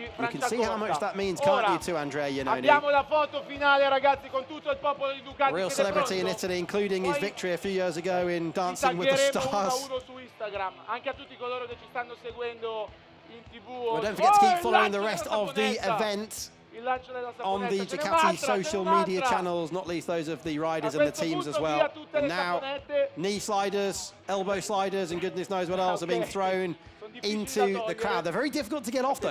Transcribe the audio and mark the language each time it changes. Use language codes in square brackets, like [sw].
[en] You can see how much that means, can't you, to Andrea Iannone? [it] Abbiamo la foto finale, ragazzi, con tutto il popolo di Ducati. [en] Real celebrity in Italy, including his victory a few years ago in Dancing with the Stars. [it] Uno su Instagram, anche a tutti coloro che ci stanno seguendo in TV. [en] Well, don't forget to keep following the rest of the event on the Ducati social media channels, not least those of the riders and the teams as well. And now, knee sliders, elbow sliders, and goodness knows what else are being thrown into the crowd. They're very difficult to get off though.